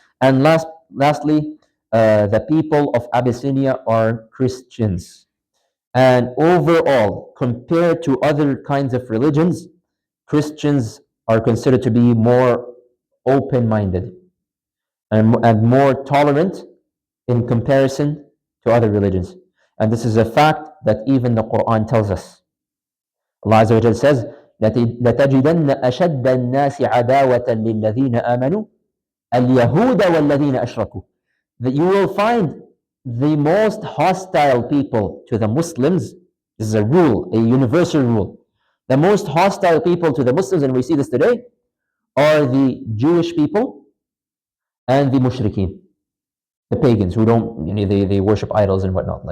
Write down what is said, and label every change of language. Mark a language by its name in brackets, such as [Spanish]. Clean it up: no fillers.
[English] And lastly, the people of Abyssinia are Christians, and overall, compared to other kinds of religions, Christians are considered to be more open-minded and more tolerant in comparison to other religions. And this is a fact that even the Quran tells us. Allah Azza wa Jalla says, [Arabic] لَتَجِدَنَّ أَشَدَّ النَّاسِ عَدَاوَةً لِلَّذِينَ آمَنُوا الْيَهُودَ وَالَّذِينَ أَشْرَكُوا. [English] That you will find the most hostile people to the Muslims. This is a rule, a universal rule. The most hostile people to the Muslims, and we see this today, are the Jewish people and the mushrikeen, the pagans who don't, they worship idols and whatnot.